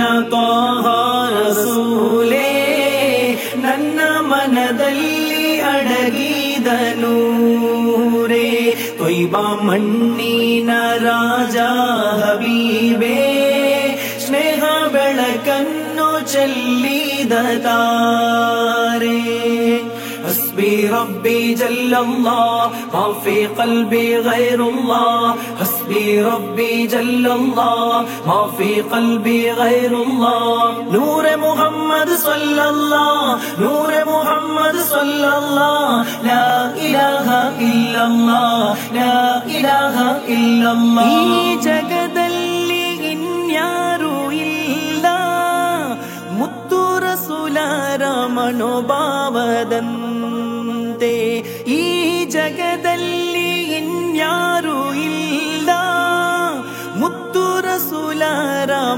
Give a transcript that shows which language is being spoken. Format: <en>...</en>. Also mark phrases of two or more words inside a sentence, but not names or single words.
<kn>ತ್ವಾಹ ರಸೂಲೇ ನನ್ನ ಮನದಲ್ಲಿ ಅಡಗಿದ ನೂರೇ ತ್ವಯ್ಬ ಮಣ್ಣಿನ ರಾಜ ಹಬೀಬೇ ಸ್ನೇಹ ಬೆಳಕನ್ನು ಚೆಲ್ಲಿದ</kn> <ar>ತಾರೆ حسبي ربي جل الله ما في قلبي غير الله حسبي ربي جل الله ما في قلبي غير الله نور محمد صلى الله نور محمد صلى الله لا إله إلا الله لا إله إلا الله</ar> <kn>ಈ ಜಗದಲ್ಲಿ ಇನ್ಯಾರೂ ಇಲ್ಲ ಮುತ್ತು ರಸೂಲರ ಮನೋಭಾವದಂತೆ ಈ ಜಗದಲ್ಲಿ ಇನ್ಯಾರೂ ಇಲ್ಲ ಮುತ್ತು ರಸೂಲರ</kn>